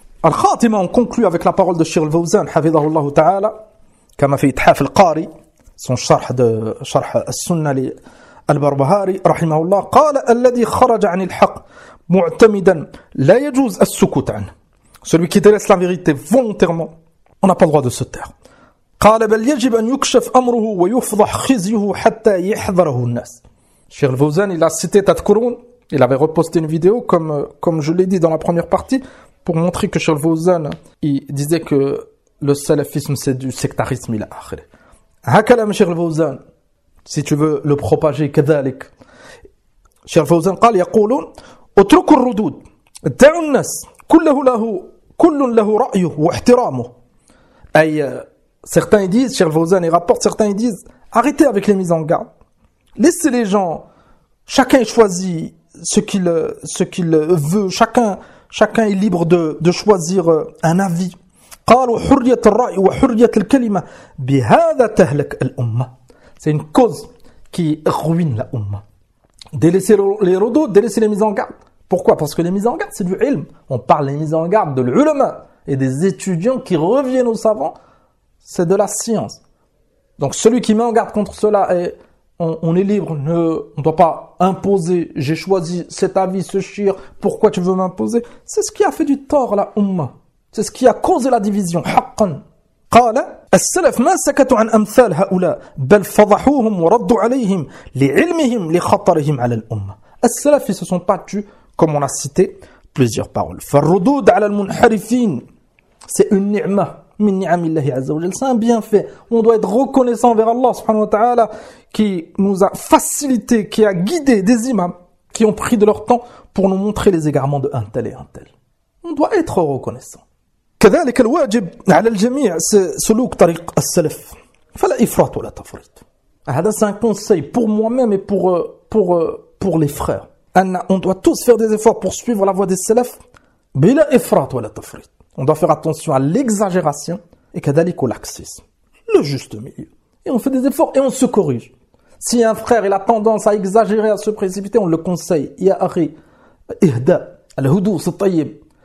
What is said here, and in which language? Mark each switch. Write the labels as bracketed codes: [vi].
[fr] Al-Khatima, on conclut avec la parole de Cheikh Al-Fawzan, Hafidhahullah Ta'ala, qui a fait Ithaf Al-Qari, son charh de charh Al-Sunnah Al-Barbahari, Rahimahullah, [ar] قال الذي خرج عن الحق معتمدا لا يجوز السكوت عنه. [fr] Celui qui délaisse la vérité volontairement, on n'a pas le droit de se taire. [ar] قال بل يجب أن يكشف أمره ويفضح خزيه حتى يحذره الناس. [fr] Cheikh Al-Fawzan, il a cité Tadkurun, il avait reposté une vidéo, comme je l'ai dit dans la première partie, pour montrer que Cheikh Al-Fawzan, il disait que le salafisme, c'est du sectarisme. Il a akhiré. Hakalam Cheikh Al-Fawzan, si tu veux le propager, كذلك. Cheikh Al-Fawzan, [ar] قال يقولون اترك الردود دع الناس كله له كل له رأيه واحترامه. [fr] أي certains disent, Cheikh Al-Fawzan, il rapporte, certains disent, arrêtez avec les mises en garde. Laissez les gens, chacun choisit ce qu'il veut, chacun est libre de choisir un avis. [ar] قالوا حرية الرأي وحرية الكلمة بهذا تهلك الأمة. [fr] C'est une cause qui ruine la Ummah. Délaisser les rodeaux, délaisser les mises en garde. Pourquoi? Parce que les mises en garde, c'est du ilm. On parle des mises en garde de l'ulama et des étudiants qui reviennent aux savants. C'est de la science. Donc celui qui met en garde contre cela, et on est libre, on ne doit pas imposer, j'ai choisi cet avis, ce shir, pourquoi tu veux m'imposer? C'est ce qui a fait du tort à la Ummah. C'est ce qui a causé la division. [ar] حقاً. قال السلف ما سكتوا عن أمثال هؤلاء بل فضحوهم وردوا عليهم لعلمهم لخطرهم على الأمة. [fr] السلف se sont battus, comme on a cité plusieurs paroles. [ar] فالردود على المنحرفين, [fr] c'est une ni'ma, [ar] من نعم الله عز وجل, [fr] c'est un bienfait. On doit être reconnaissant vers Allah subhanahu wa ta'ala qui nous a facilité, qui a guidé des imams qui ont pris de leur temps pour nous montrer les égarements de un tel et un tel. On doit être reconnaissant. [ar] كذلك الواجب على الجميع سلوك طريق السلف فلا إفراط ولا تفريط. [fr] هذا c'est un conseil pour moi-même et pour les frères. On doit tous faire des efforts pour suivre la voie des salaf [ar] بلا إفراط ولا تفريط. [fr] On doit faire attention à l'exagération et كذلك au laxisme, le juste milieu. Et on fait des efforts et on se corrige. Si un frère il a tendance à exagérer, à se précipiter, on le conseille [ar] يا أخي إهداء الهدوء الطيب.